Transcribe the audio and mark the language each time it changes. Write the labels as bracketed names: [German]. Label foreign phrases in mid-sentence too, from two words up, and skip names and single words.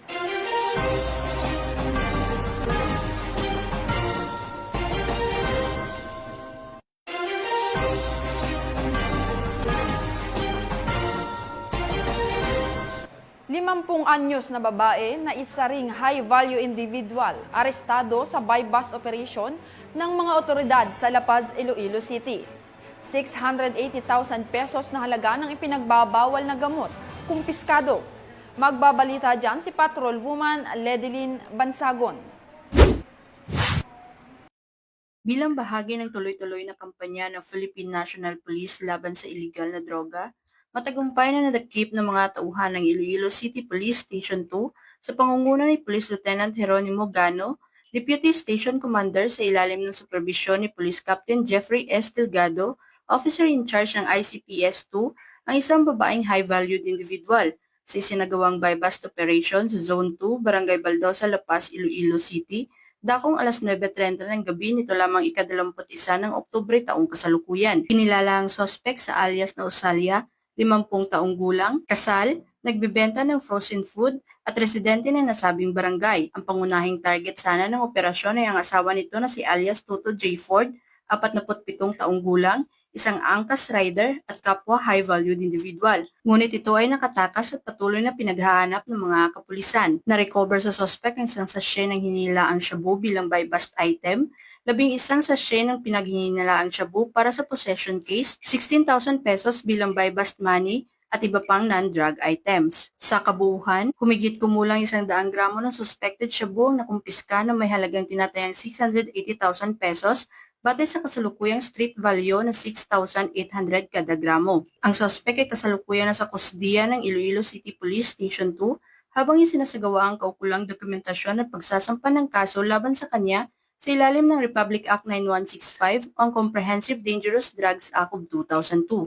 [Filipino] Limampung anyos na babae na isa ring [English] high-value individual [Filipino] arestado sa [English] buy-bust operation [Filipino] ng mga otoridad sa La Paz, Iloilo City. 680,000 pesos na halaga ng ipinagbabawal na gamot, kumpiskado. Magbabalita dyan si Patrolwoman Ledeline Bansagon. Bilang bahagi ng tuloy-tuloy na kampanya ng Philippine National Police laban sa iligal na droga, matagumpay na nadakip ng mga tauhan ng Iloilo City Police Station 2 sa pangunguna ni Police Lieutenant Jeronimo Gano, [English] Deputy Station Commander [Filipino] sa ilalim ng supervisyon ni Police Captain Jeffrey S. Delgado, [English] Officer in charge [Filipino] ng ICPS 2, ang isang babaeng [English] high-valued individual [Filipino] sa isinagawang [English] buy-bust operation [Filipino] sa Zone 2, Barangay Baldosa, La Paz, Iloilo City, dakong alas 9:30 ng gabi nito lamang ika-21 ng Oktubre taong kasalukuyan. Kinilala ang sospek sa alias na Osalia, 50 taong gulang, kasal, nagbebenta ng [English] frozen food [Filipino] at residente ng nasabing barangay. Ang pangunahing target sana ng operasyon ay ang asawa nito na si alias Toto J. Ford, 47 taong gulang, isang [English] angkas rider [Filipino] at kapwa [English] high-valued individual. [Filipino] Ngunit ito ay nakatakas at patuloy na pinaghahanap ng mga kapulisan. Na-recover sa sospek ang isang sachet ng hinilaang shabu bilang [English] buy-bust item, [Filipino] 11 sachet ng pinaghinalaang shabu para sa [English] possession case, [Filipino] 16,000 pesos bilang [English] buy-bust money, [Filipino] at iba pang [English] non-drug items. [Filipino] Sa kabuuan, humigit kumulang 100 gramo ng [English] suspected shabu [Filipino] na kumpiska na may halagang tinatayang 680,000 pesos batay sa kasalukuyang [English] street value [Filipino] na 6,800 kada gramo. Ang suspect ay kasalukuyan na sa kusdiya ng Iloilo City Police Station 2 habang isinasagawa ang kaukulang dokumentasyon at pagsasampa ng kaso laban sa kanya sa ilalim ng Republic Act 9165 o ang Comprehensive Dangerous Drugs Act of 2002.